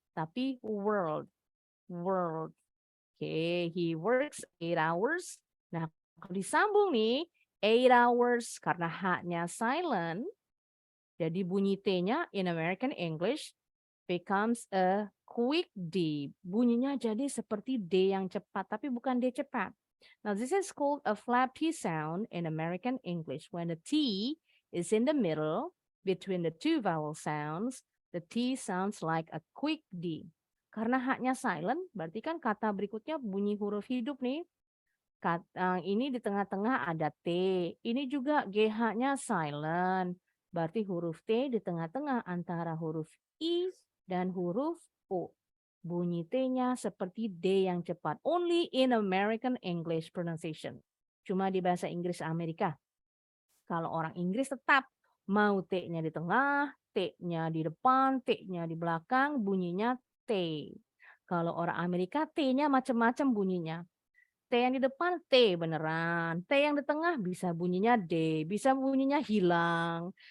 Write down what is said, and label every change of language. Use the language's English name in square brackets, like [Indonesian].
[English] Tapi world. Okay, he works 8 hours. [Indonesian] Nah, kalau disambung nih, [English] 8 hours [Indonesian] karena H-nya silent. Jadi bunyi T-nya [English] in American English becomes a quick D. [Indonesian] Bunyinya jadi seperti D yang cepat, tapi bukan D cepat. [English] Now, this is called a flap T sound in American English. When the T is in the middle between the two vowel sounds, the T sounds like a quick D. [Indonesian] Karena H-nya silent, berarti kan kata berikutnya bunyi huruf hidup nih. Ini di tengah-tengah ada T. Ini juga GH-nya silent. Berarti huruf T di tengah-tengah antara huruf I dan huruf O. Bunyi T-nya seperti D yang cepat. [English] Only in American English pronunciation. [Indonesian] Cuma di bahasa Inggris Amerika. Kalau orang Inggris tetap mau T-nya di tengah, T-nya di depan, T-nya di belakang, bunyinya T. Kalau orang Amerika T-nya macam-macam bunyinya. T yang di depan T beneran. T yang di tengah bisa bunyinya D, bisa bunyinya hilang.